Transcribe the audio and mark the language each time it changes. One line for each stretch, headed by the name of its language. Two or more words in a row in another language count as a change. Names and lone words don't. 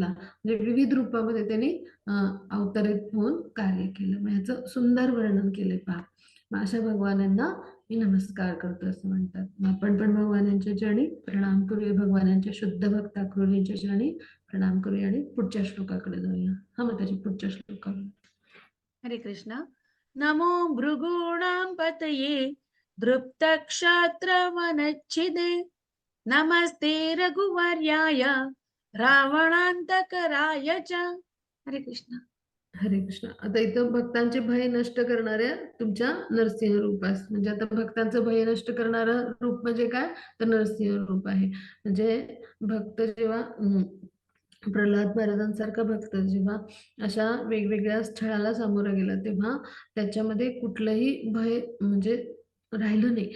Marathi: म्हणजे विविध रूपामध्ये त्यांनी अवतरित होऊन कार्य केलं. मग ह्याचं सुंदर वर्णन केलंय पहा. मग अशा भगवानांना मी नमस्कार करतो असं म्हणतात. मग आपण पण भगवानांच्या चरणी प्रणाम करूया. भगवानांच्या शुद्ध भक्त अक्रोलींच्या चरणी प्रणाम करूया आणि पुढच्या श्लोकाकडे जाऊया. मग त्याच्या पुढच्या श्लोकावर. हरे कृष्ण.
Sanskrit: नमो भृगूणां पतये दृप्तक्षात्रवनच्छिदे नमस्ते रघुवर्याय रावणान्तकराय च.
Marathi: हरे कृष्ण. हरे कृष्ण. आता इथं भक्तांचे भय नष्ट करणाऱ्या तुमच्या नरसिंह रूपास, म्हणजे आता भक्तांचं भय नष्ट करणारं रूप म्हणजे काय, तर नरसिंह रूप आहे. म्हणजे भक्त जेव्हा प्रल्हाद महाराजांसारखा भक्त जेव्हा अशा वेगवेगळ्या स्थळाला सामोरा गेला, तेव्हा त्याच्यामध्ये कुठलंही भय म्हणजे राहिलं नाही.